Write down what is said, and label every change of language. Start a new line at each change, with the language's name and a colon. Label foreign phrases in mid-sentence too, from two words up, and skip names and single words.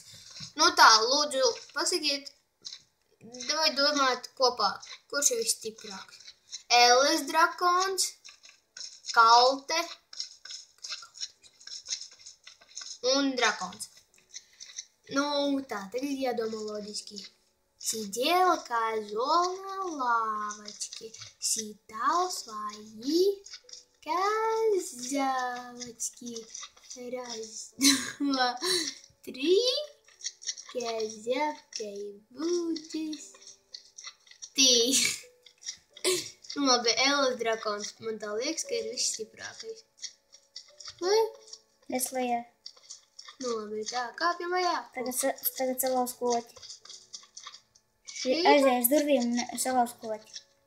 Latvian: Nu tā, lūdzu, pasakiet, vai domāt kopā, kurš ir stiprāks? Elles drakons, kalte un drakons. Nu tā, tagad jādomā loģiski.
Russian: Сидела коза на лавочке, считал свои козявочки. Раз, два, три, козявкой будешь ты.
Latvian: Nu labi, Elles drakons. Man tā liekas, ka ir viss stiprākais. Vai? Es lejā. Nu labi, tā, kāpjam lejā. Tagad salauz koķi. Aizies durvīm un salauz koķi.